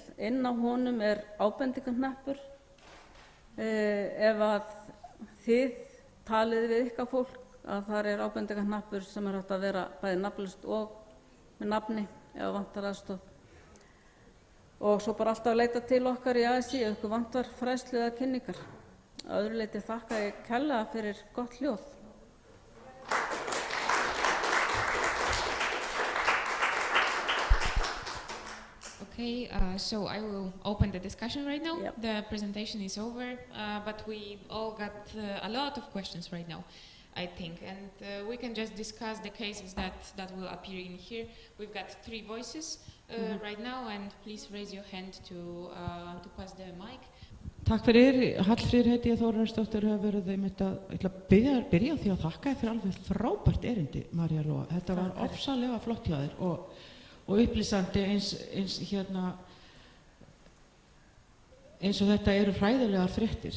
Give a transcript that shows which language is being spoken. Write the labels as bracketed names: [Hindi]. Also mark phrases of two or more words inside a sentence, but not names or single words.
[Icelandic] Inn á honum er ábendingarhnappur. Ef að þið talið við ykkar fólk, að þar er ábendingarhnappur sem er hægt að vera bæði nafnlaust og með nafni ef vantar aðstoð. Og svo bara alltaf að leita til okkar í ASÍ ef ykkur vantar fræðslu eða kynningar. Að öðru leyti þakka ég kærlega fyrir gott hljóð. [English] Okay, so I will open the discussion right now. Yep. The presentation is over, but we all got a lot of questions right now, I think, and we can just discuss the cases that will appear in here. We've got 3 voices right now, and please raise your hand to pass the mic. [Icelandic] Takk fyrir, Hallfríður heiti ég, Þórarinsdóttir hefur verið einmitt að, ég ætla að byrja á því að þakka þér fyrir alveg frábært erindi, María Lóa. Þetta var ofsalega flott hjá þér og upplýsandi eins og þetta eru hræðilegar fréttir.